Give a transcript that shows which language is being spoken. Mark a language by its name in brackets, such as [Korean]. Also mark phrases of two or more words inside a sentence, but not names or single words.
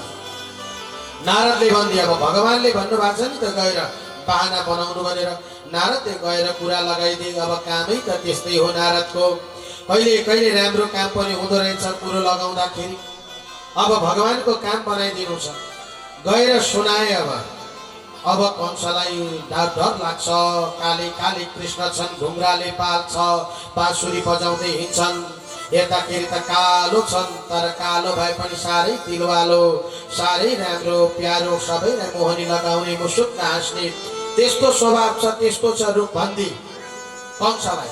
[Nepali] नारदले भनिदिए, अब भगवानले भन्नुभएको छ नि त गएर बाहना बनाउनु भनेर। नारदले गएर कुरा लगाइदिए। अब कामै त त्यस्तै हो नारदको, कहिले कहिले राम्रो काम पनि हुँदो रहेछ कुरो लगाउँदाखेरि। अब भगवानको काम बनाइदिनु छ, गएर सुनाए। अब कंसलाई डर लाग्छ। काले काले कृष्ण छन्, ढुङ्ग्राले पाल्छ, बाँसुरी बजाउँदै हिँड्छन्। हेर्दाखेरि त कालो छन् तर कालो भए पनि साह्रै दिलवालो, साह्रै राम्रो प्यारो, सबैलाई मोहनी लगाउने, मुसुक्क हाँस्ने त्यस्तो स्वभाव छ, त्यस्तो छ रूपबन्दी कंसलाई।